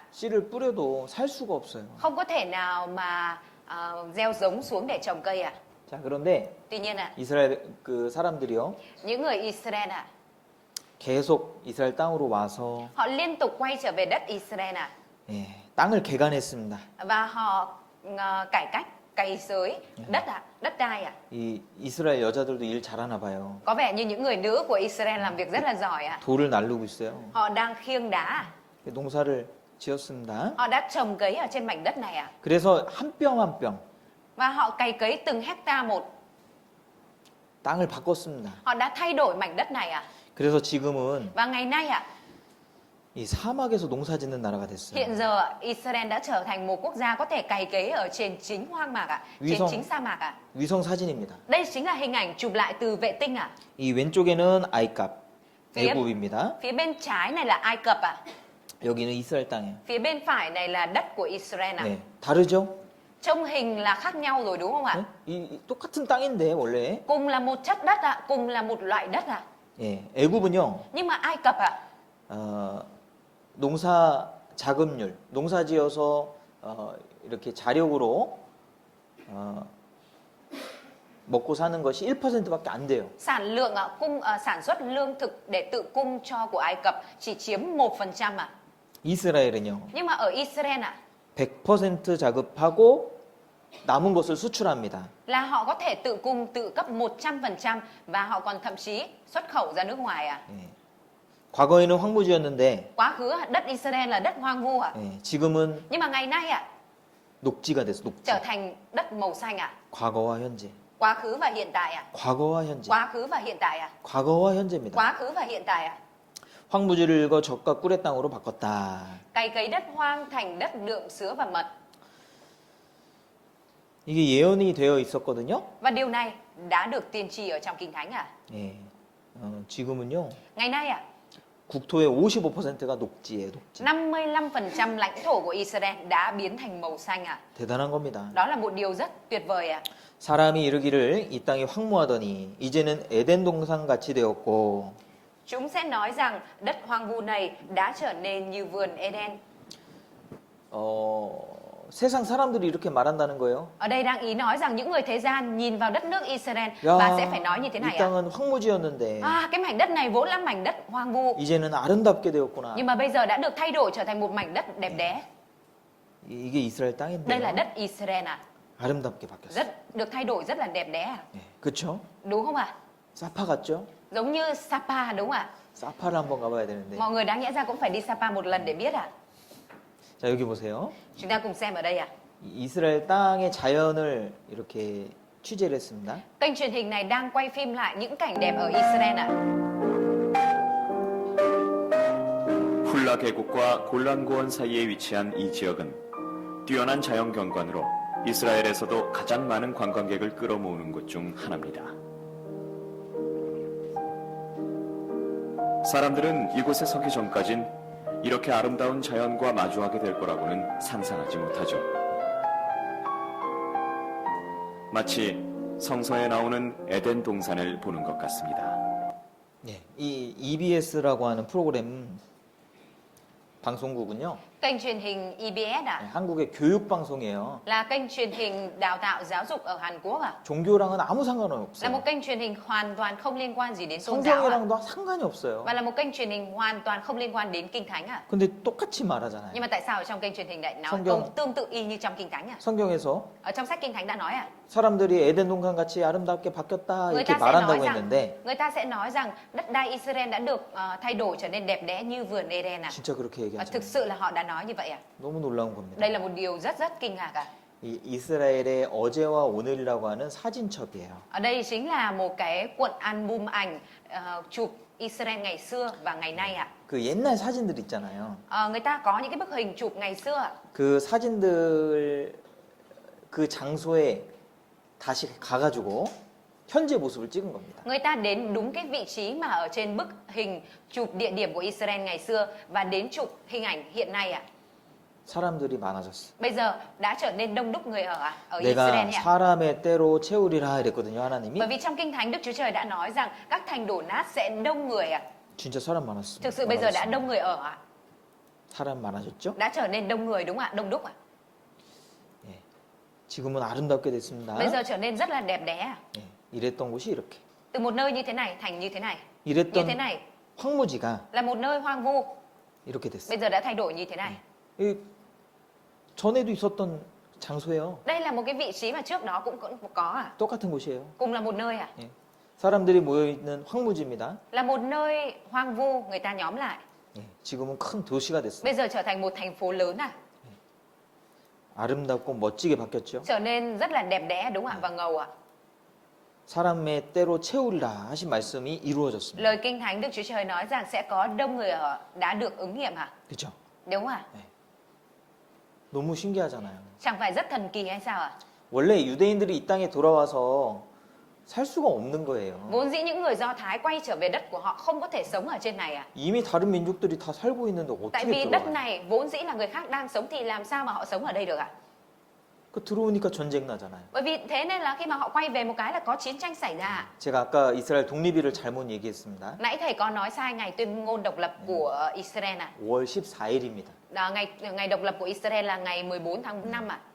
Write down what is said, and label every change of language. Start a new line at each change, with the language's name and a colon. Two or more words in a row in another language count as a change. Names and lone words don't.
Korean: 씨를 뿌려도 살 수가 없어요.
Vietnamese: Không có thể nào mà gieo giống xuống để trồng cây à?
Korean: 자, 그런데
Vietnamese: Tuy nhiên ạ,
Korean: 이스라엘 그 사람들이요,
Vietnamese: những người Israel ạ,
Korean: 계속 이스라엘 땅으로 와서
Vietnamese: họ liên tục quay trở về đất Israel ạ,
Korean: 예, 땅을 개간했습니다.
Vietnamese: và họ cải cách cày xới đất ạ, đất đai ạ.
Korean: 이 이스라엘 여자들도 일 잘하나 봐요.
Vietnamese: Có vẻ như những người nữ của Israel làm việc rất là giỏi ạ.
Korean: 돌을 날르고 있어요.
Vietnamese: Họ đang khiêng đá ạ.
Korean: 농사를 지었습니다.
Vietnamese: Họ đã trồng cấy ở trên mảnh đất này ạ.
Korean: 그래서 한 뼘 한 뼘
Vietnamese: Và họ cày cấy từng hecta một.
Korean: 땅을 바꿨습니다.
Vietnamese: Họ đã thay đổi mảnh đất này ạ.
Korean: 그래서 지금은
Vietnamese: Và ngày nay ạ,
Korean: 이 사막에서 농사짓는 나라가 됐어요.
Vietnamese: hiện giờ Israel đã trở thành một quốc gia có thể cày cấy ở trên chính hoang mạc ạ, trên Vì sao? chính sa mạc ạ.
Korean: 위성 사진입니다.
Vietnamese: Đây chính là hình ảnh chụp lại từ vệ tinh ạ.
Korean: 이 왼쪽에는 아이캅,
Vietnamese: Phía-
Korean: 애굽입니다.
Vietnamese: Phía bên trái này là Ai Cập ạ.
Korean: 여기는 이스라엘 땅이에요.
Vietnamese: Phía bên phải này là đất của Israel ạ.
Korean: 네, 다르죠?
Vietnamese: Trông hình là khác nhau rồi đúng không ạ?
Korean: 네? 이 똑같은 땅인데 원래.
Vietnamese: Cùng là một chất đất ạ, cùng là một loại đất ạ.
Korean: 예, 애굽은요.
Vietnamese: Nhưng mà Ai Cập ạ,
Korean: 농사 자급률, 농사지어서 이렇게 자력으로 먹고 사는 것이 1%밖에 안 돼요.
Vietnamese: sản lượng ạ, sản xuất lương thực để tự cung cho của Ai Cập chỉ chiếm 1% ạ.
Korean: 이스라엘은요.
Vietnamese: Nhưng mà ở Israel ạ,
Korean: 100% 자급하고 남은 것을 수출합니다.
Vietnamese: là họ có thể tự cung tự cấp 100% và họ còn thậm chí xuất khẩu ra nước ngoài ạ.
Korean: 예. 과거에는 황무지였는데
Vietnamese: Quá khứ đất Israel là đất hoang vu ạ.
Korean: 예, 지금은
Vietnamese: Nhưng mà ngày nay ạ,
Korean: 녹지가 됐어. 녹지.
Vietnamese: trở thành đất màu xanh ạ.
Korean: 과거와 현재.
Vietnamese: Quá khứ và hiện tại ạ.
Korean: 과거와 현재.
Vietnamese: Quá khứ và hiện tại ạ.
Korean: 과거와 현재입니다.
Vietnamese: Quá khứ và hiện tại ạ.
Korean: 황무지를 읽어 젖과 꿀의 땅으로 바꿨다.
Vietnamese: Cày cấy đất hoang thành đất đượm sữa và mật.
Korean: 이게 예언이 되어 있었거든요.
Vietnamese: Và điều này đã được tiên tri ở trong Kinh Thánh ạ.
Korean: 예. 지금은요.
Vietnamese: Ngày nay ạ,
Korean: 국토의 55%가 녹지예요, 녹지.
Vietnamese: 55% lãnh thổ của Israel đã biến thành màu xanh ạ.
Korean: 대단한 겁니다.
Vietnamese: Đó là một điều rất tuyệt vời ạ.
Korean: 사람이 이르기를 이 땅이 황무하더니 이제는 에덴 동산 같이 되었고
Vietnamese: Chúng sẽ nói rằng đất hoang vu này đã trở nên như vườn Eden.
Korean: 세상 사람들이 이렇게 말한다는 거예요.
Vietnamese: Ở đây đang ý nói rằng những người thế gian nhìn vào đất nước Israel
Korean: 야,
Vietnamese: và sẽ phải nói như thế
Korean: 이
Vietnamese: này ạ.
Korean: 땅은 황무지였는데
Vietnamese: Cái mảnh đất này vốn là mảnh đất hoang vu,
Korean: 이제는 아름답게 되었구나.
Vietnamese: nhưng mà bây giờ đã được thay đổi trở thành một mảnh đất đẹp đẽ.
Korean: 이게 이스라엘
Vietnamese: Đây là
Korean: 땅인데요.
Vietnamese: đất Israel ạ.
Korean: 아름답게 바뀌었어요.
Vietnamese: Được thay đổi rất là đẹp đẽ ạ.
Korean: 그렇죠?
Vietnamese: Đúng không ạ?
Korean: 사파 같죠?
Vietnamese: Giống như Sapa đúng không ạ?
Korean: 사파를 한번 가봐야 되는데.
Vietnamese: Mọi người đáng nhẽ ra cũng phải đi Sapa một lần để biết ạ.
Korean: 자, 여기 보세요.
Vietnamese: Chúng ta cùng xem ở đây ạ.
Korean: 이스라엘 땅의 자연을 이렇게 취재를 했습니다.
Vietnamese: Kênh truyền hình này đang quay phim lại những cảnh đẹp ở Israel ạ.
Korean: 훌라 계곡과 골란 고원 사이에 위치한 이 지역은 뛰어난 자연 경관으로 이스라엘에서도 가장 많은 관광객을 끌어모으는 곳 중 하나입니다. 사람들은 이곳에 서기 전까진 이렇게 아름다운 자연과 마주하게 될 거라고는 상상하지 못하죠. 마치 성서에 나오는 에덴 동산을 보는 것 같습니다. 이 EBS라고 하는 프로그램 방송국은요.
Vietnamese: Kênh truyền hình EBS ạ.
Korean: 한국의 교육 방송이에요.
Vietnamese: Là kênh truyền hình đào tạo giáo dục ở Hàn Quốc ạ.
Korean: 종교랑은 아무 상관은
Vietnamese: Là
Korean: 없어요.
Vietnamese: một kênh truyền hình hoàn toàn không liên quan gì đến tôn giáo ạ.
Korean: 성경이랑도 상관이 없어요.
Vietnamese: Và là một kênh truyền hình hoàn toàn không liên quan đến Kinh Thánh ạ.
Korean: 근데 똑같이 말하잖아요.
Vietnamese: Nhưng mà tại sao ở trong kênh truyền hình lại nói
Korean: 성경-
Vietnamese: câu tương tự y như trong Kinh Thánh ạ?
Korean: 성경에서
Vietnamese: Ở trong sách Kinh Thánh đã nói ạ.
Korean: 사람들이 에덴 동산 같이 아름답게 바뀌었다
Vietnamese: Người
Korean: 이렇게
Vietnamese: ta sẽ nói
Korean: 말한다고
Vietnamese: rằng
Korean: 했는데
Vietnamese: đất đai Israel đã được thay đổi trở nên đẹp đẽ như vườn Eden ạ.
Korean: 진짜 그렇게
Vietnamese: Và
Korean: 얘기하죠.
Vietnamese: thực sự là họ đã nói như vậy ạ.
Korean: 너무 놀라운 겁니다.
Vietnamese: Đây là một điều rất rất kinh ngạc ạ.
Korean: 이 이스라엘의 어제와 오늘이라고 하는 사진첩이에요.
Vietnamese: Ở đây chính là một cái cuộn album ảnh chụp Israel ngày xưa và ngày nay ạ.
Korean: 그 옛날 사진들 있잖아요.
Vietnamese: Người ta có những cái bức hình chụp ngày xưa ạ.
Korean: 그 사진들 그 장소에 다시 가가지고 현재 모습을 찍은 겁니다.
Vietnamese: Người ta đến đúng cái vị trí mà ở trên bức hình chụp địa điểm của Israel ngày xưa và đến chụp hình ảnh hiện nay ạ.
Korean: 사람들이 많아졌어.
Vietnamese: Bây giờ đã trở nên đông đúc người ở Israel
Korean: 내가
Vietnamese: ạ.
Korean: 사람의 때로 채우리라 이랬거든요, 하나님이.
Vietnamese: Bởi vì trong Kinh Thánh Đức Chúa Trời đã nói rằng các thành đổ nát sẽ đông người ạ.
Korean: 진짜 사람 많았습니다.
Vietnamese: Thực sự bây giờ đã đông người ở ạ.
Korean: 사람 많아졌죠?
Vietnamese: Đã trở nên đông người đúng ạ, đông đúc ạ.
Korean: 지금은 아름답게 됐습니다.
Vietnamese: Bây giờ trở nên rất là đẹp đẽ ạ.
Korean: 이랬던 곳이 이렇게.
Vietnamese: Từ một nơi như thế này thành như thế này. Như
Korean: 이랬던
Vietnamese: thế này
Korean: 황무지가
Vietnamese: là một nơi hoang vu.
Korean: 이렇게 됐어요.
Vietnamese: Bây giờ đã thay đổi như thế này.
Korean: 이 전에도 있었던 장소예요.
Vietnamese: Đây là một cái vị trí mà trước đó cũng có à.
Korean: 똑같은 곳이에요.
Vietnamese: Cùng là một nơi à.
Korean: 사람들이 모여 있는 황무지입니다.
Vietnamese: Là một nơi hoang vu người ta nhóm lại.
Korean: 지금은 큰 도시가 됐어요.
Vietnamese: Bây giờ trở thành một thành phố lớn à.
Korean: 아름답고 멋지게 바뀌었죠.
Vietnamese: Trở nên rất là đẹp đẽ đúng ạ và ngầu ạ.
Korean: 사람의 때로 채우리라 하신 말씀이 이루어졌습니다.
Vietnamese: Lời Kinh Thánh Đức Chúa Trời nói rằng sẽ có đông người ở đã được ứng nghiệm hả?
Korean: 그렇죠?
Vietnamese: Đúng à?
Korean: 너무 신기하잖아요.
Vietnamese: Chẳng phải rất thần kỳ hay sao ạ?
Korean: 원래 유대인들이 이 땅에 돌아와서 살 수가 없는 거예요.
Vietnamese: Vốn dĩ những người Do Thái quay trở về đất của họ không có thể sống ở trên này à?
Korean: 이미 다른 민족들이 다 살고 있는데
Vietnamese: Tại
Korean: 어떻게
Vietnamese: vì đất
Korean: 들어와요?
Vietnamese: này vốn dĩ là người khác đang sống thì làm sao mà họ sống ở đây được ạ?
Korean: 그 들어오니까 전쟁 나잖아요.
Vietnamese: Bởi vì thế nên là khi mà họ quay về một cái là có chiến tranh xảy ra.
Korean: 제가 아까 이스라엘 독립일을 잘못 얘기했습니다.
Vietnamese: Nãy thầy có nói sai ngày tuyên ngôn độc lập của Israel à?
Korean: 5월 14일입니다.
Vietnamese: Ngày độc lập của Israel là ngày 14 tháng 5 à?